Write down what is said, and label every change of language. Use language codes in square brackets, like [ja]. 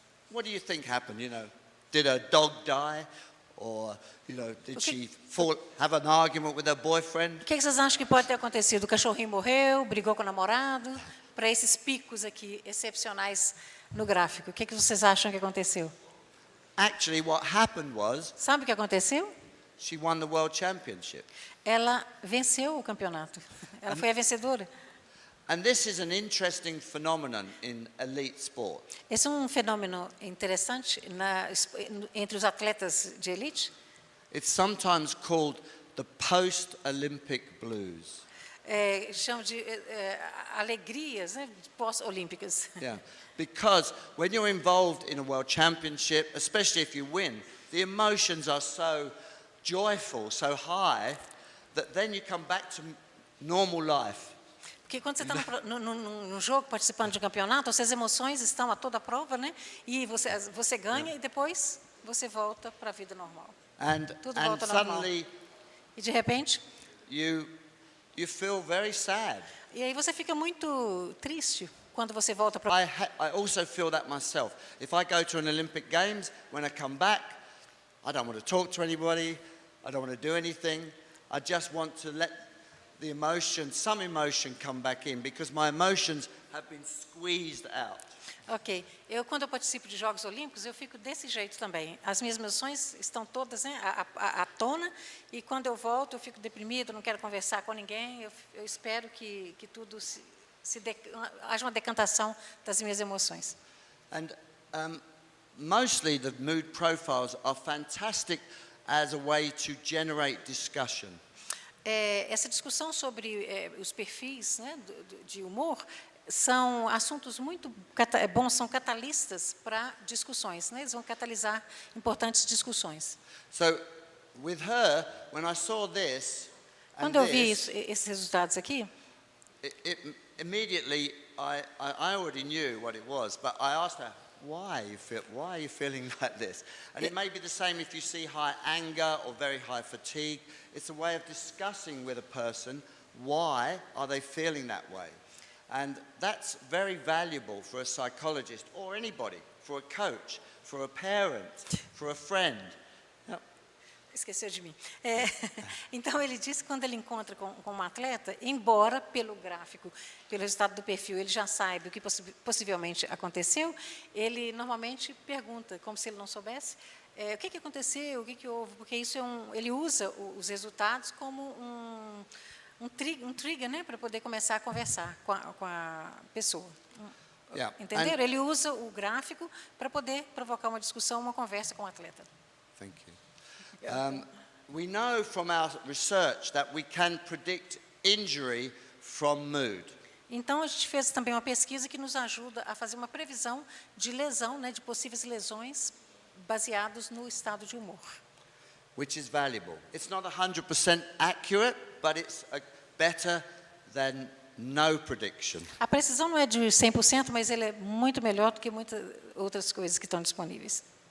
[en] What do you think happened? Did her dog die, or did she have an argument with her boyfriend? [pt] O que vocês acham que pode ter acontecido? O cachorrinho morreu, brigou com o namorado? Para esses picos aqui excepcionais no gráfico, o que vocês acham que aconteceu? [en] Actually, what happened was. [pt] Sabe o que aconteceu? [en] She won the World Championship. [pt] Ela venceu o campeonato. Ela foi a vencedora. [en] And this is an interesting phenomenon in elite sport. [pt] Esse é um fenômeno interessante entre os atletas de elite. [en] It's sometimes called the post-Olympic blues. [pt] chamo de alegrias, né, pós-olímpicas. [en] Yeah, because when you're involved in a world championship, especially if you win, the emotions are so joyful, so high, that then you come back to normal life. [pt] Porque quando você está no jogo, participando de um campeonato, as emoções estão a toda prova, né? E você ganha e depois você volta para a vida normal. Tudo volta normal. [en] Suddenly, [pt] e de repente, [en] you feel very sad. [pt] E aí você fica muito triste quando você volta para. [en] I also feel that myself. If I go to an Olympic Games, when I come back, I don't want to talk to anybody. I don't want to do anything. I just want to let some emotion come back in, because my emotions have been squeezed out. Ok. [pt] Quando eu participo de Jogos Olímpicos, eu fico desse jeito também. As minhas emoções estão todas, né, à tona, e quando eu volto, eu fico deprimido, não quero conversar com ninguém. Eu espero que tudo haja uma decantação das minhas emoções. [en] And mostly the mood profiles are fantastic as a way to generate discussion. [pt] Essa discussão sobre os perfis, né, de humor são assuntos muito bons, são catalistas para discussões, né? Eles vão catalisar importantes discussões. [en] So, with her, when I saw this, [pt] quando eu vi esses resultados aqui, [en] immediately I already knew what it was, but I asked her, why are you feeling like this? And it may be the same if you see high anger or very high fatigue. It's a way of discussing with a person, why are they feeling that way? And that's very valuable for a psychologist or anybody, for a coach, for a parent, for a friend. [pt] Esqueceu de mim. Então, ele disse que quando ele encontra com um atleta, embora pelo gráfico, pelo resultado do perfil, ele já saiba o que possivelmente aconteceu, ele normalmente pergunta, como se ele não soubesse, o que aconteceu, o que houve, porque isso ele usa os resultados como um trigger, né, para poder começar a conversar com a pessoa. [en] Yeah. [pt] Entenderam? Ele usa o gráfico para poder provocar uma discussão, uma conversa com o atleta. [en] Thank you. We know from our research that we can predict injury from mood. [pt] Então, a gente fez também uma pesquisa que nos ajuda a fazer uma previsão de lesão, né, de possíveis lesões baseados no estado de humor. [en] Which is valuable. It's not 100% accurate, but it's better than no prediction. [pt] A precisão não é de 100%, mas ele é muito melhor do que muitas outras coisas que estão disponíveis.